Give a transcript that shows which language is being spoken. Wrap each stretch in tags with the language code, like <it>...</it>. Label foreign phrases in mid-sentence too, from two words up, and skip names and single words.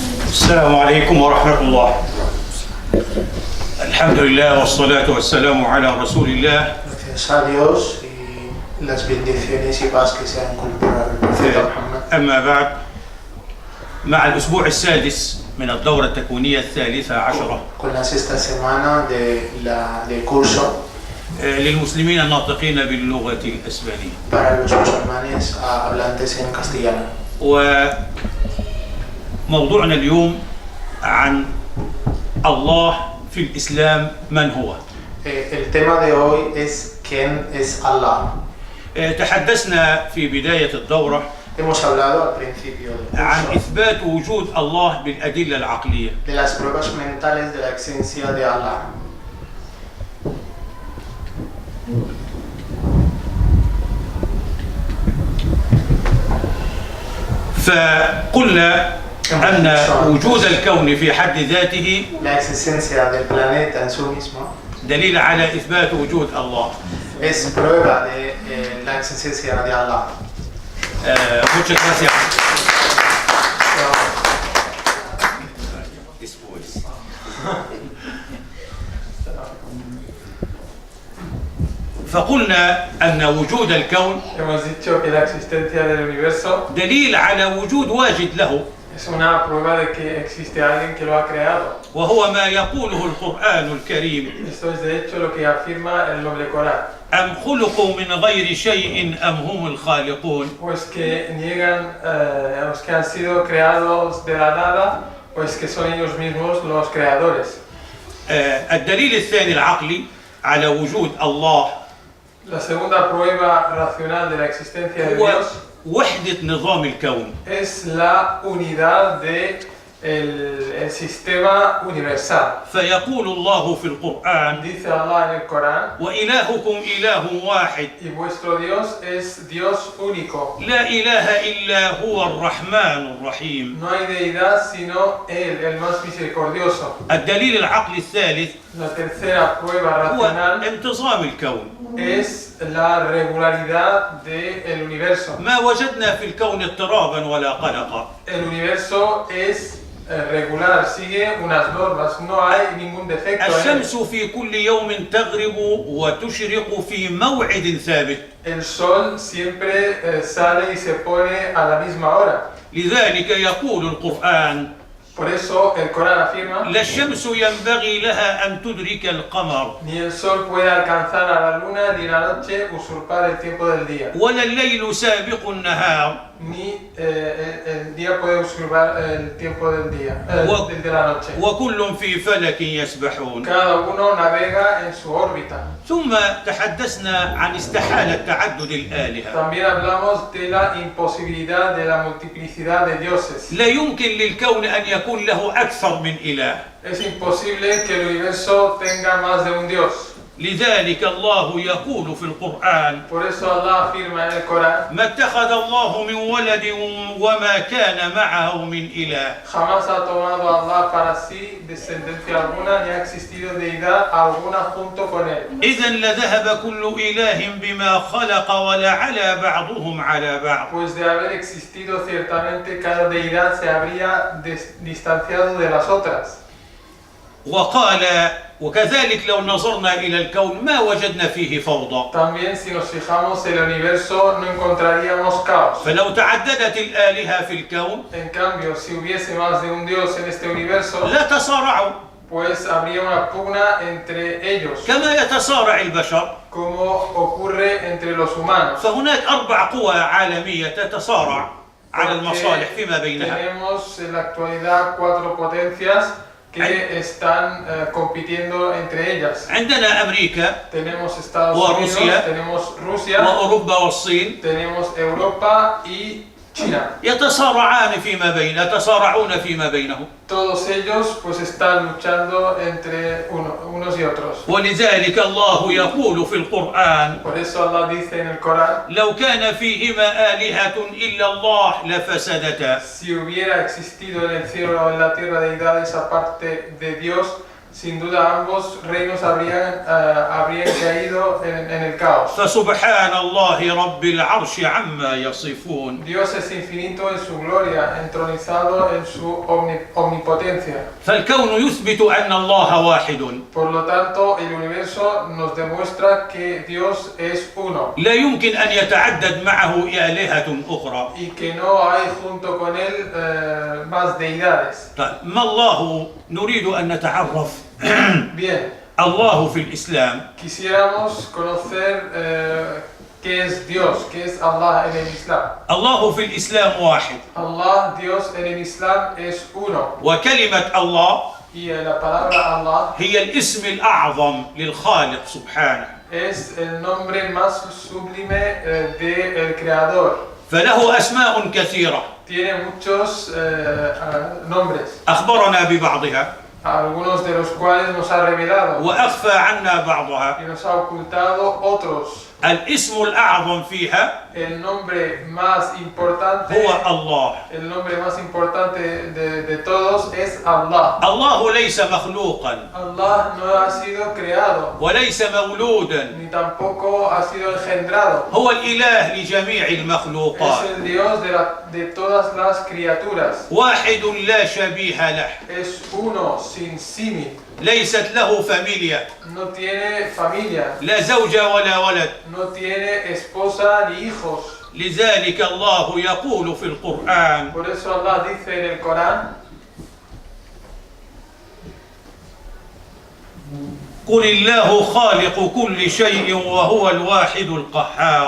<ar>السلام عليكم ورحمة الله. الحمد لله والصلاة والسلام على رسول الله.</ar> <es>Gracias a Dios y las bendiciones y paz que sean cultura del profeta Muhammad.</es> <ar>أما بعد، مع الأسبوع السادس من الدورة التكوينية الثالثة عشرة</ar> <es>Con la sexta semana del curso</es> <ar>للمسلمين الناطقين باللغة الإسبانية.</ar> <es>para los musulmanes hablantes en castellano.</es> <ar>وموضوعنا اليوم عن الله في الإسلام من هو.</ar> <es>El tema de hoy es ¿quién es Allah?</es> <ar>تحدثنا في بداية الدورة</ar> <es>Hemos hablado al principio del</es> <ar>عن</ar> <es>curso</es> <ar>إثبات وجود الله بالأدلة العقلية.</ar> <es>de las pruebas mentales de la existencia de Allah.</es> <ar>فقلنا أن وجود الكون في حد ذاته</ar> <es>La existencia del planeta en sí mismo</es> <ar>دليل على إثبات وجود الله.</ar> <es>es prueba de la existencia de Allah. Muchas gracias.</es> <ar>فقلنا أن وجود الكون</ar> <es>Hemos dicho que la existencia del universo</es> <ar>دليل على وجود واجد له،</ar> <es>es una prueba de que existe alguien que lo ha creado.</es> <ar>وهو ما يقوله القرآن الكريم:</ar> <es>Esto es de hecho lo que afirma el noble Corán.</es> <ar>أم خلقوا من غير شيء أم هم الخالقون.</ar> <es>Pues que niegan los que han sido creados de la nada, pues que son ellos mismos los creadores.</es> <ar>الدليل الثاني العقلي على وجود الله</ar> <es>La segunda prueba racional de la existencia de</es> <ar>هو</ar> <es>Dios</es> <ar>وحدة نظام الكون.</ar> <es>es la unidad de el sistema universal.</es> <ar>فيقول الله في القرآن:</ar> <es>Dice Allah en el Corán:</es> <ar>وإلهكم إله واحد</ar> <es>y vuestro Dios es Dios único.</es> <ar>لا إله إلا هو الرحمن الرحيم.</ar> <es>No hay deidad sino Él, el más misericordioso.</es> <ar>الدليل العقلي الثالث</ar> <es>La tercera prueba</es> <ar>هو</ar> <es>racional</es> <ar>انتظام الكون.</ar> <es>es la regularidad del universo.</es> <ar>ما وجدنا في الكون اضطرابا ولا قلقا.</ar> <es>El universo es regular, sigue unas normas, no hay ningún defecto en él.</es> <ar>الشمس في كل يوم تغرب وتشرق في موعد ثابت.</ar> <es>El sol siempre sale y se pone a la misma hora.</es> <ar>لذلك يقول القرآن:</ar> <es>Por eso el Corán afirma:</es> <ar>لا الشمس ينبغي لها أن تدرك القمر</ar> <es>ni el sol puede alcanzar a la luna ni la noche usurpar el tiempo del día.</es> <ar>ولا الليل سابق النهار</ar> <es>Ni el día puede usurpar el tiempo del día, de la noche.</es> <ar>وكل في فلك يسبحون.</ar> <es>Cada uno navega en su órbita.</es> <ar>ثم تحدثنا عن استحالة تعدد الآلهة.</ar> <es>También hablamos de la imposibilidad de la multiplicidad de dioses.</es> <ar>لا يمكن للكون أن يكون له أكثر من إله.</ar> <es>Es imposible que el universo tenga más de un dios.</es> <ar>لذلك الله يقول في القرآن:</ar> <es>Por eso Allah afirma en el Corán:</es> <ar>ما اتخذ الله من ولد وما كان معه من إله.</ar> <es>jamás ha tomado Allah para sí descendencia alguna, ni ha existido deidad alguna junto con él.</es> <ar>إذا لذهب كل إله بما خلق ولعلى بعضهم على بعض.</ar> <es>Pues de haber existido ciertamente cada deidad se habría distanciado de las otras.</es> <ar>وقال: وكذلك لو نظرنا إلى الكون ما وجدنا فيه فوضى.</ar> <es>También si nos fijamos en el universo no encontraríamos caos.</es> <ar>فلو تعددت الآلهة في الكون</ar> <es>En cambio, si hubiese más de un dios en este universo,</es> <ar>لا تصارعوا</ar> <es>pues habría una pugna entre ellos,</es> <ar>كما يتصارع البشر.</ar> <es>como ocurre entre los humanos.</es> <ar>فهناك 4 قوى عالمية تتصارع على المصالح فيما بينها.</ar> <es>Tenemos en la actualidad 4 potencias que están compitiendo entre ellas.</es> <ar>عندنا أمريكا</ar> <es>Tenemos Estados</es> <ar>وروسيا</ar> <es>Unidos, tenemos Rusia,</es> <ar>وأوروبا والصين</ar> <es>tenemos Europa y China.</es> <ar>يتصارعون فيما بينهم.</ar> <es>Todos ellos pues están luchando entre unos y otros.</es> <ar>ولذلك الله يقول في القرآن:</ar> <es>Por eso Allah dice en el Corán:</es> <ar>لو كان فيهما آلهة إلا الله لفسدتا.</ar> <es>si hubiera existido en el cielo o en la tierra deidades aparte de Dios, sin duda ambos reinos habrían caído en el caos.</es> <ar>فسبحان الله رب العرش عما يصفون.</ar> <es>Dios es infinito en su gloria, entronizado en su omnipotencia.</es> <ar>فالكون يثبت أن الله واحد،</ar> <es>Por lo tanto, el universo nos demuestra que Dios es uno</es> <ar>لا يمكن أن يتعدد معه آلهة أخرى.</ar> <es>y que no hay junto con él más deidades.</es> <ar>طيب، ما الله نريد أن نتعرف</ar> <es>Bien,</es> <ar>الله في الإسلام.</ar> <es>quisiéramos conocer qué es Dios, qué es Allah en el Islam.</es> <ar>الله في الإسلام واحد،</ar> <es>Allah, Dios en el Islam es uno.</es> <ar>وكلمة الله</ar> <es>Y la palabra Allah</es> <ar>هي الاسم الأعظم للخالق سبحانه،</ar> <es>es el nombre más sublime del Creador.</es> <ar>فله أسماء كثيرة</ar> <es>Tiene muchos nombres,</es> <ar>أخبرنا ببعضها</ar> <es>algunos de los cuales nos ha revelado</es> <ar>وأخفى عنا بعضها.</ar> <es>y nos ha ocultado otros.</es> <ar>الاسم الأعظم فيها</ar> <es>El nombre más importante,</es> <ar>هو الله.</ar> <es>el nombre más importante de todos es Allah.</es> <ar>الله ليس مخلوقا</ar> <es>Allah no ha sido creado,</es> <ar>وليس مولودا،</ar> <es>ni tampoco ha sido engendrado.</es> <ar>هو الإله لجميع</ar> <es>Es</es> <ar>المخلوقات،</ar> <es>el Dios de todas las criaturas.</es> <ar>واحد لا شبيه له،</ar> <es>Es uno sin símil.</es> <ar>ليست له فاميليا،</ar> <es>No tiene familia,</es> <ar>لا زوجة ولا ولد.</ar> <es>no tiene esposa ni hijos.</es> <ar>لذلك الله يقول في القرآن:</ar> <es>Por eso Allah dice en el Corán:</es> <ar>قل الله خالق كل شيء وهو الواحد القهار.</ar>